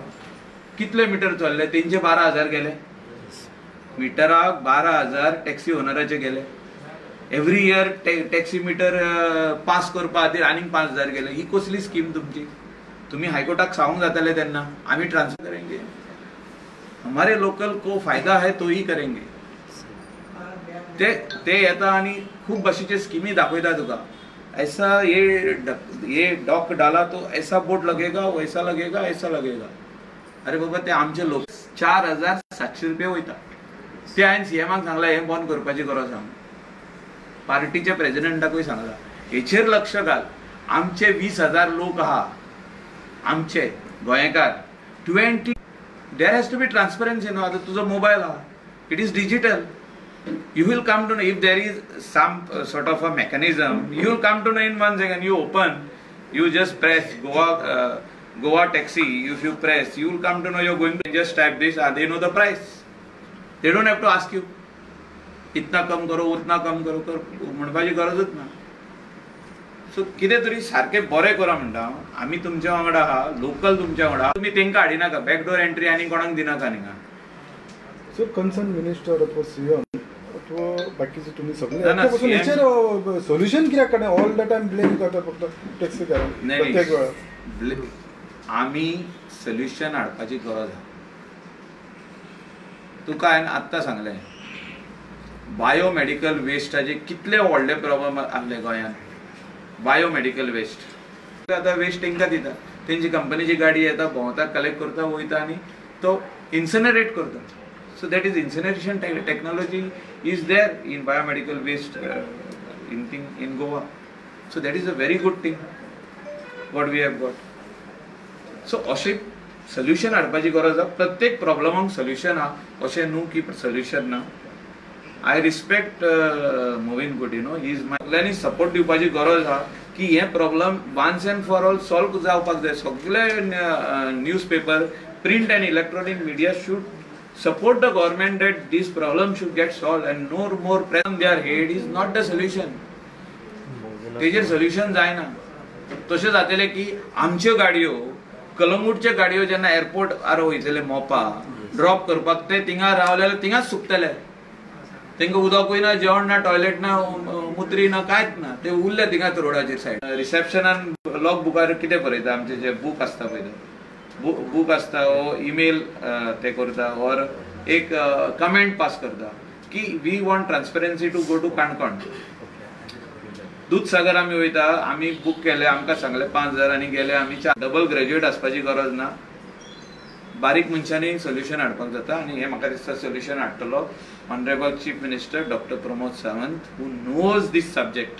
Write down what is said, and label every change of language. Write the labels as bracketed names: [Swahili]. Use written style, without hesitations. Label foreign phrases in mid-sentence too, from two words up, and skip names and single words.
[Konkani] कितले मिटर चल्ले? तेंचे 12,000 गेले. मिटराक 12,000 टॅक्सी ओनराचे गेले. [English] every year [Konkani] टॅक्सी मिटर पास करपा खातीर आनीक 5,000 गेले. ही कसली स्कीम तुमची? तुम्ही हायकोर्टाक सांगूंक जाताले तेन्ना आमी [Hindi] ट्रान्सफर करेंगे, हमारे लोकल को फायदा है तो ही करेंगे. [Konkani] ते येता आनी खूब भाशेचे स्किमी दाखयता तुका. [Hindi] ऐसा ये डॉक डाला तो ऐसा बोट लगेगा, वैसा लगेगा, ऐसा लगेगा. [Konkani] अरे बाबा, ते आमचे लोक 4,700 रुपये वयता. ते हांवें सीएमाक सांगला हें बंद करपाची गरज आहा. पार्टीच्या प्रेसिडेंटाकूय सांगला हेचेर लक्ष घाल. आमचे 20,000 लोक आहा, आमचे गोंयकार 20. [English] there has to be transparency [Konkani] न्हू. आतां तुजो मोबायल आहा, [English] it is digital. You will come to know if there is some sort of a mechanism. You will come to know in 1 second. You open, you just press Goa taxi. If you press, you will come to know you're going to just type this. They know the price. They don't have to ask you. [Hindi] इतना कम करो, उतना कम करो, [Konkani] कर म्हणपाची गरजच ना. सो कितें तरी सारकें बरें करा म्हणटा. आमी तुमच्या वांगडा आहा, लोकल तुमच्या वांगडा. तुमी तेंकां हाडिनाका, [English] backdoor entry [Konkani] आनी कोणाक दिनाका हिंगा. सो [English] concern minister [Konkani] अथवा सीएम अथवा बाकीचे तुम्ही सगळे सोल्युशन कित्याक काडना? [English] all the time blame [Konkani] करता फक्त टॅक्सी प्रत्येक वेळा. आमी सोल्युशन हाडपाची गरज आहा. तुका हांवें आत्तां सांगलें बायोमेडिकल वेस्टाचे कितले व्हडले प्रॉब्लेम आहले गोंयांत. [English] biomedical waste [Konkani] आतां वेस्ट तांकां दिता. तेंची कंपनीची गाडी येता, भोंवता, कलेक्ट करता, वयता आनी तो इन्सिनरेट करता. [English] So that is incineration technology is there in biomedical waste in Goa. So that is a very good thing what we have got. [Konkani] So अशें solution हाडपाची गरज आहा. प्रत्येक प्रॉब्लमाक solution आहा, अशें न्हू की solution ना. [English] I respect Movin Good, he is my [Konkani] सगळ्यांनी सपोर्ट दिवपाची गरज आहा की हे प्रॉब्लेम [English] once and for all [Konkani] सॉल्व जावपाक जाय. सगळे न्यूजपेपर, [English] print and electronic media should support the government that this problem should get solved, and no more pressure on their head is not the solution. [Konkani] तेजेर सोल्युशन जायना. तशें जातले की आमच्यो गाडयो, कलंगूटच्यो गाडयो जेन्ना एअरपोर्ट आर वयतले मोपा ड्रॉप करपाक, ते थिंगा रावले थिंगाच सुकतले. तेंकां उदकूय ना, जेवण ना, टॉयलेट ना, मुत्री ना, कांयच ना. ते उरले थिंगाच रोडाचेर सायड. रिसेप्शनान लॉग बुकार कितें बरयता, आमचे जे बूक आसता पळय बूक आसता, वो ईमेल ते करता और एक कमेंट पास करता की [English] we want transparency to go to [Konkani] काणकोण. दूधसागर आमी वयता, आमी बूक केले, आमकां सांगले 5,000 आनी गेले आमी. [English] double graduate [Konkani] आसपाची गरज ना. बारीक मनशांनी सोल्युशन हाडपाक जाता. आनी हे म्हाका दिसता सोल्युशन हाडटलो [English] honourable chief minister [Konkani] डॉक्टर प्रमोद सावंत, [English] who knows this subject.